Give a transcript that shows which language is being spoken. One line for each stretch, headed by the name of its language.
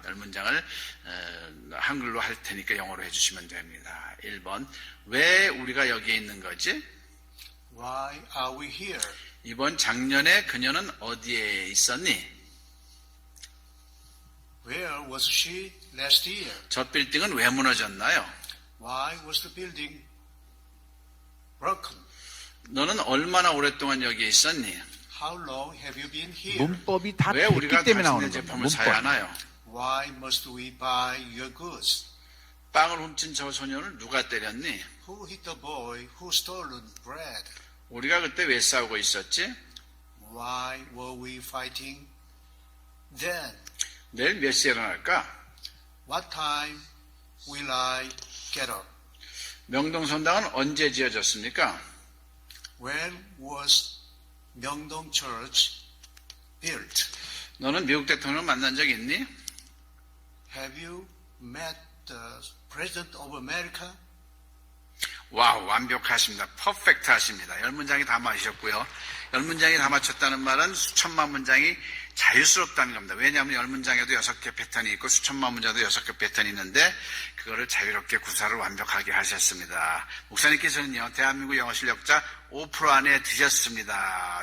Korean: 10문장을 한글로 할 테니까 영어로 해주시면 됩니다. 1번, 왜 우리가 여기에 있는 거지?
English: Why are we here?
Korean: 2번, 작년에 그녀는 어디에 있었니?
English: Where was she last year?
Korean: 저 빌딩은 왜 무너졌나요?
English: Why was the building broken?
Korean: 너는 얼마나 오랫동안 여기에 있었니?
English: How long have you been here?
Korean: 문법이 다 왜 우리가 됐기 때문에 나오는 당신의 제품을 사야 문법. 하나요?
English: Why must we buy your goods?
Korean: 빵을 훔친 저 소녀를 누가 때렸니?
English: Who hit the boy who stolen bread?
Korean: 우리가 그때 왜 싸우고 있었지?
English: Why were we fighting then?
Korean: 내일 몇 시에 일어날까?
English: What time will I get up?
Korean: 명동성당은 언제 지어졌습니까?
English: When was Myeongdong Church built?
Korean: 너는 미국 대통령을 만난 적 있니?
English: Have you met the President of America?
Korean: 와우, 완벽하십니다. 퍼펙트 하십니다. 10문장이 다 맞으셨고요. 10문장이 다 맞췄다는 말은 수천만 문장이 자유스럽다는 겁니다. 왜냐하면 10문장에도 6개 패턴이 있고 수천만 문장도 6개 패턴이 있는데 그거를 자유롭게 구사를 완벽하게 하셨습니다. 목사님께서는요, 대한민국 영어 실력자 5% 안에 드셨습니다.